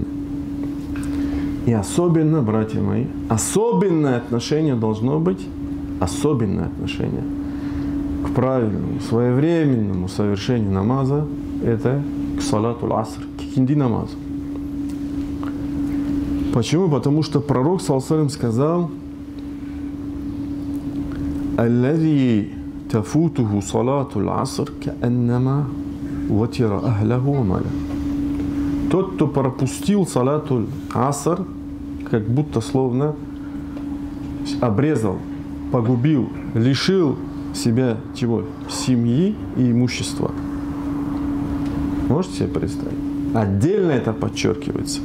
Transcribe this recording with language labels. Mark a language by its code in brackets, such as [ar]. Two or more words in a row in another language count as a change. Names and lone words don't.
[ru] И особенно, братья мои, особенное отношение должно быть, особенное отношение к правильному, своевременному совершению намаза, это к [ar] صلاة العصر, [ru] к кинди намазу. Почему? Потому что пророк [ar] صلى الله عليه وسلم сказал: «الذي تفوته صلاة العصر كأنما وتر أهله وماله». [ru] Тот, кто пропустил [ar] صلاة العصر, [ru] как будто словно обрезал, погубил, лишил себя чего? Семьи и имущества. Можете себе представить? Отдельно это подчеркивается.